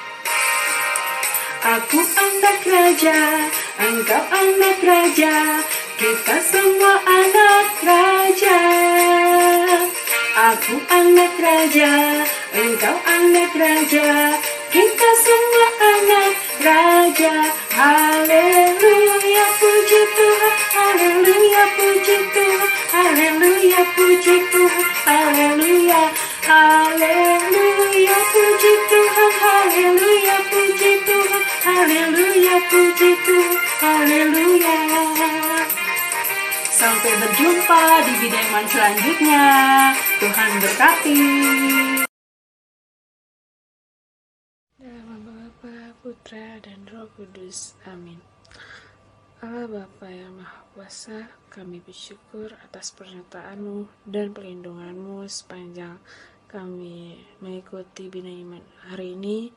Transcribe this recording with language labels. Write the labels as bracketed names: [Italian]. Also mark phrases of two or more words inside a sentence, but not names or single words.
[Indonesian] Aku anak raja, engkau anak raja, kita semua anak raja. Aku anak raja, engkau anak raja, kita semua anak raja. Haleluya, puji Tuhan, haleluya, puji Tuhan, haleluya, puji Tuhan, haleluya, haleluya, puji Tuhan, haleluya, puji Tuhan, haleluya, puji Tuhan, haleluya. Sampai berjumpa di Bina Iman selanjutnya. Tuhan berkati. Dalam nama Bapa, Putra, dan Roh Kudus. Amin. Allah Bapa yang Maha Kuasa, kami bersyukur atas pernyataan-Mu dan pelindungan-Mu sepanjang kami mengikuti Bina Iman hari ini.